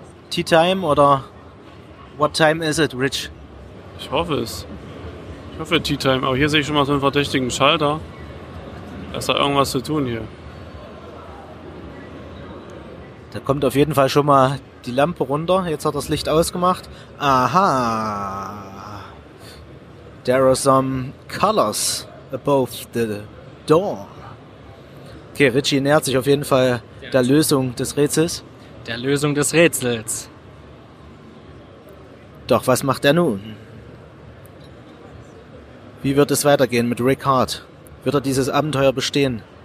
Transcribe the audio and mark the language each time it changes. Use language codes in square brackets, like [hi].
[en] Tea time oder what time is it, Rich? [de] Ich hoffe es. Ich hoffe Tea time, aber hier sehe ich schon mal so einen verdächtigen Schalter. Da ist da irgendwas zu tun hier. Da kommt auf jeden Fall schon mal die Lampe runter. Jetzt hat das Licht ausgemacht. Aha. [en] There are some colors above the door. [de] Okay, Richie nähert sich auf jeden Fall der Lösung des Rätsels. Der Lösung des Rätsels. Doch, was macht er nun? Wie wird es weitergehen mit Rick Hart? Wird er dieses Abenteuer bestehen?